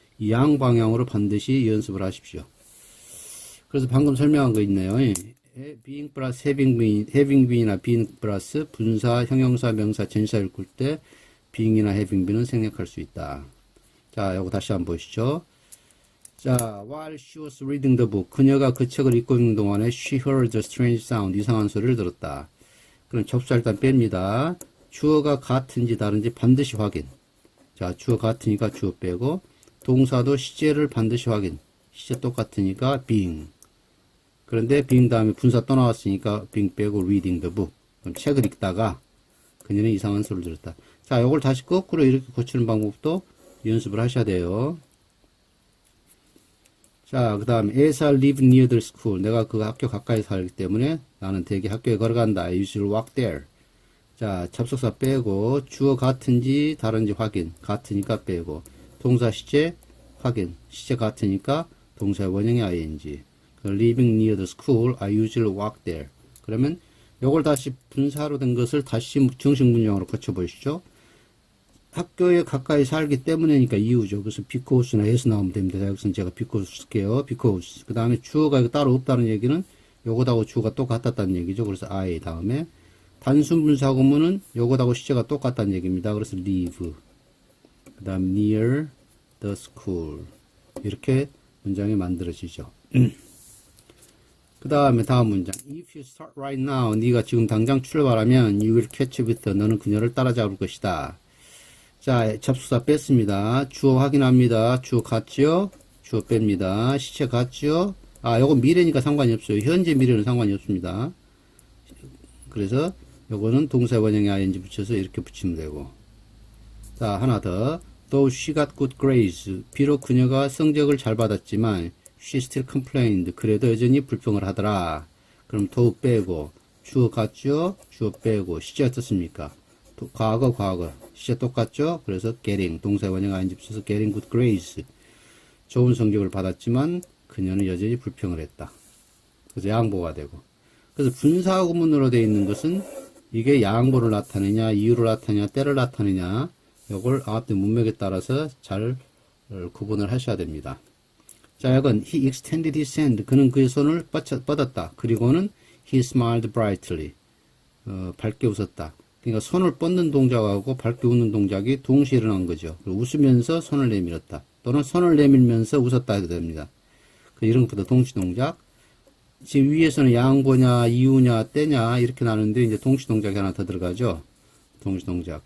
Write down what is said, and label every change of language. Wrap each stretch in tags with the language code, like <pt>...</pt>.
<ko>이 양방향으로 반드시 연습을 하십시오. 그래서 방금 설명한 거 있네요. being 플러스 having being이나 being 플러스 분사, 형용사, 명사, 전치사 읽을 때 being이나 having being은 생략할 수 있다. 자, 요거 다시 한번 보시죠.</ko> <en>자, while she was reading the book.</en> <ko>그녀가 그 책을 읽고 있는 동안에</ko> <en>she heard a strange sound.</en> <ko>이상한 소리를 들었다. 그럼 접수사 일단 뺍니다. 주어가 같은지 다른지 반드시 확인. 자, 주어 같으니까 주어 빼고, 동사도 시제를 반드시 확인. 시제 똑같으니까 being. 그런데 being 다음에 분사 또 나왔으니까 being 빼고 reading the book. 그럼 책을 읽다가 그녀는 이상한 소리를 들었다. 자, 요걸 다시 거꾸로 이렇게 고치는 방법도 연습을 하셔야 돼요. 자, 그 다음에</ko> <en>as I live near the school.</en> <ko>내가 그 학교 가까이 살기 때문에 나는 대개 학교에 걸어간다.</ko> <en>I usually walk there.</en> <ko>자, 접속사 빼고 주어 같은지 다른지 확인. 같으니까 빼고 동사 시제 확인. 시제 같으니까 동사의 원형이 ing.</ko> <en>living near the school, I usually walk there.</en> <ko>그러면 요걸 다시 분사로 된 것을 다시 정식 문장으로 고쳐보시죠. 학교에 가까이 살기 때문이니까 이유죠. 그래서 because나 as 나오면 됩니다. 자, 여기서는 제가 because 쓸게요.</ko> <en>because.</en> <ko>그 다음에 주어가 이거 따로 없다는 얘기는 요거하고 주어가 똑같았다는 얘기죠. 그래서 I 다음에 단순 분사구문은 요거하고 시제가 똑같다는 얘기입니다. 그래서 live.</ko> <en>그 다음 near the school.</en> <ko>이렇게 문장이 만들어지죠.</ko> <en>그 다음에 다음 문장. If you start right now.</en> <ko>네가 지금 당장 출발하면</ko> <en>you will catch up with her.</en> <ko>너는 그녀를 따라잡을 것이다. 자, 접수사 뺐습니다. 주어 확인합니다. 주어 같죠? 주어 뺍니다. 시제 같죠? 아, 요건 미래니까 상관이 없어요. 현재 미래는 상관이 없습니다. 그래서 요거는 동사 원형에 ing 붙여서 이렇게 붙이면 되고. 자, 하나 더.</ko> <en>Though she got good grades.</en> <ko>비록 그녀가 성적을 잘 받았지만</ko> <en>she still complained.</en> <ko>그래도 여전히 불평을 하더라. 그럼 though 빼고 주어 같죠? 주어 빼고 시제 어떻습니까? 과거. 시제 똑같죠? 그래서 getting, 동사 원형 ing 붙여서</ko> <en>getting good grades.</en> <ko>좋은 성적을 받았지만 그녀는 여전히 불평을 했다. 그래서 양보가 되고. 그래서 분사구문으로 되어 있는 것은 이게 양보를 나타내냐, 이유를 나타내냐, 때를 나타내냐, 요걸 앞뒤 문맥에 따라서 잘 구분을 하셔야 됩니다.</ko> <en>자, 이건 he extended his hand.</en> <ko>그는 그의 손을 뻗었다.</ko> <en>그리고는 he smiled brightly.</en> <ko>밝게 웃었다. 그러니까 손을 뻗는 동작하고 밝게 웃는 동작이 동시에 일어난 거죠. 웃으면서 손을 내밀었다. 또는 손을 내밀면서 웃었다 해도 됩니다. 이런 것보다 동시 동작. 지금 위에서는 양보냐, 이유냐, 때냐 이렇게 나누는데 이제 동시 동작이 하나 더 들어가죠. 동시 동작.</ko>